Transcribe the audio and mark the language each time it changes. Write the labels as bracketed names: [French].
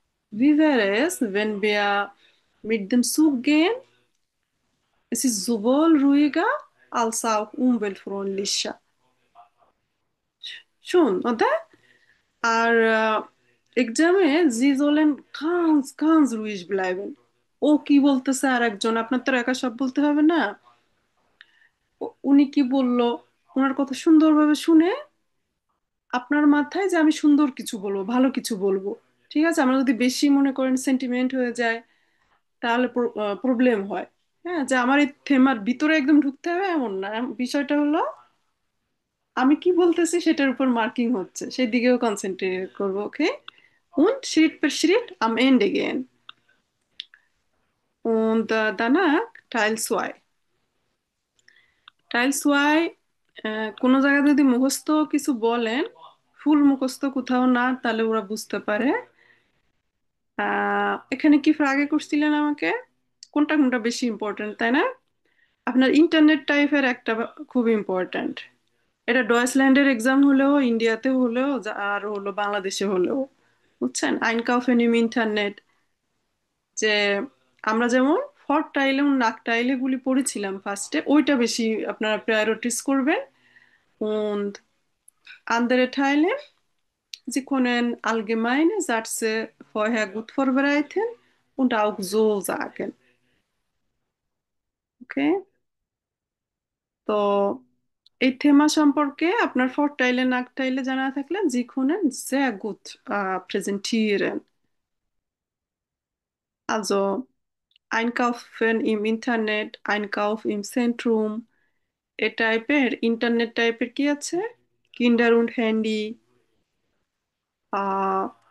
[German] Wie wäre es, wenn wir mit dem Zug gehen? Es ist sowohl ruhiger als auch umweltfreundlicher. Schon, oder? [Bangla] আর এক্সামে জি [German] sollen ganz ruhig bleiben. [Bangla] ও কি বলতেছে আর একজন, আপনার তো আর একা সব বলতে হবে না। উনি কি বলল, ওনার কথা সুন্দরভাবে শুনে আপনার মাথায় যে আমি সুন্দর কিছু বলবো, ভালো কিছু বলবো। ঠিক আছে, আমরা যদি বেশি মনে করেন সেন্টিমেন্ট হয়ে যায় তাহলে প্রবলেম হয়। হ্যাঁ, যে আমার এই থেমার ভিতরে একদম ঢুকতে হবে এমন না, বিষয়টা হলো আমি কি বলতেছি সেটার উপর মার্কিং হচ্ছে, সেই দিকেও কনসেন্ট্রেট করবো। [German] ওকে, und Schritt für Schritt am Ende gehen. Und danach Teil 2. [Bangla] Teil 2, কোনো জায়গায় যদি মুখস্থ কিছু বলেন, ফুল মুখস্থ কোথাও না, তাহলে ওরা বুঝতে পারে। এখানে কি ফ্রাগে করছিলেন আমাকে, কোনটা কোনটা বেশি ইম্পর্টেন্ট, তাই না? আপনার ইন্টারনেট টাইপের একটা খুব ইম্পর্টেন্ট। এটা ডয়েচল্যান্ডের এক্সাম হলেও, ইন্ডিয়াতে হলেও, আর হলো বাংলাদেশে হলেও, বুঝছেন? আইনকাউফেন ইম ইন্টারনেট, যে আমরা যেমন ফরটাইলে নাকটাইলে গুলি পড়েছিলাম ফার্স্টে, ওইটা বেশি আপনারা প্রায়োরিটিস করবেন। [German] und andere Teile, Sie können allgemeine Sätze vorher gut vorbereiten und auch so sagen. Okay? [Bangla] তো এই থেমা সম্পর্কে আপনার ফরটাইলে নাকটাইলে জানা থাকলে [German] Sie können sehr gut präsentieren. Also Einkaufen im Internet, Einkauf im Zentrum, [Bangla] এ টাইপের ইন্টারনেট টাইপের কি আছে, কিন্ডার und হ্যান্ডি, আহ